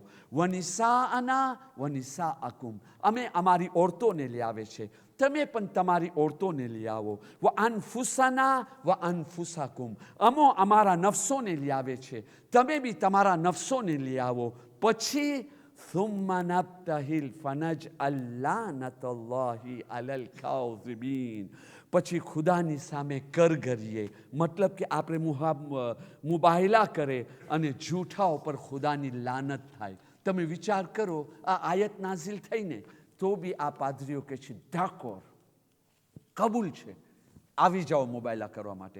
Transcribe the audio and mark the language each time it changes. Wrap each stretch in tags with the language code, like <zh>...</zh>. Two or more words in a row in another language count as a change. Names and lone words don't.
<ar>ونساءنا ونساءكم.</ar> <gu>અમે અમારી ઓરતોને લઈ આવે છે, તમે પણ તમારી ઓરતોને લઈ આવો.</gu> <ar>وأنفسنا وأنفسكم.</ar> <gu>અમારા નફસોને લઈ આવે છે, તમે બી તમારા નફસોને લઈ આવો.</gu> <ar>પછી ثم نبتهل فنجعل لعنة الله على الكاذبين.</ar> <gu>પછી ખુદાની સામે કરગરીએ, મતલબ કે આપણે મુબાહિલા કરે અને જૂઠા ઉપર ખુદાની લાનત થાય. તમે વિચાર કરો, આ આયત નાઝિલ થઈને તો બી આ પાદરીઓ કે છે ધાકોર કબૂલ છે, આવી જાઓ મુબાહિલા કરવા માટે.</gu>